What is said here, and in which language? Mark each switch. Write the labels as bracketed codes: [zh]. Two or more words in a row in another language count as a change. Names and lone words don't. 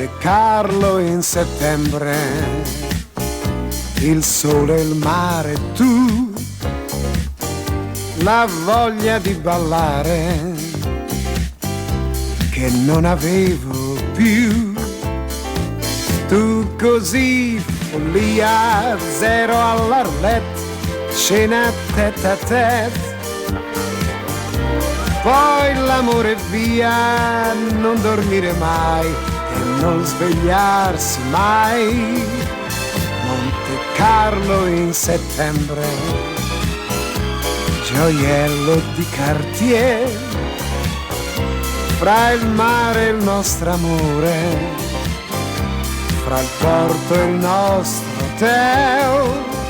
[it] Carlo in settembre, il sole e il mare, tu, la voglia di ballare che non avevo più. Tu così, follia, zero all'Arlet, cena [fr] tête à tête. [it] Poi l'amore via, non dormire mai e non svegliarsi mai. Monte Carlo in settembre, gioiello di Cartier, fra il mare e il nostro amore, fra il porto e il nostro hotel.